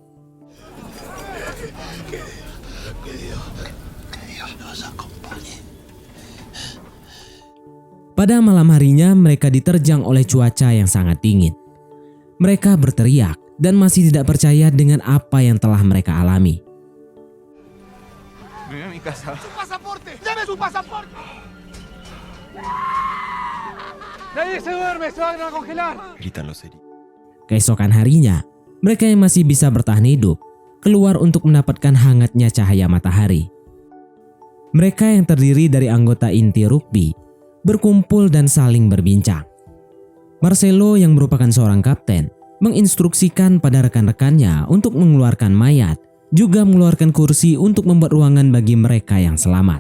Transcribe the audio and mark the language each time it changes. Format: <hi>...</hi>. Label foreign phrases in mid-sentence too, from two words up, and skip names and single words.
<id>Pada malam harinya, mereka diterjang oleh cuaca yang sangat dingin. Mereka berteriak dan masih tidak percaya dengan apa yang telah mereka alami.</id> <es>¡Su pasaporte! ¡Dame su pasaporte! ¡Nadie se duerme! ¡Se van a congelar! Gritan los heridos.</es> <id>Keesokan harinya, mereka yang masih bisa bertahan hidup keluar untuk mendapatkan hangatnya cahaya matahari. Mereka yang terdiri dari anggota inti rugby berkumpul dan saling berbincang. Marcelo yang merupakan seorang kapten menginstruksikan pada rekan-rekannya untuk mengeluarkan mayat, juga mengeluarkan kursi untuk membuat ruangan bagi mereka yang selamat.</id>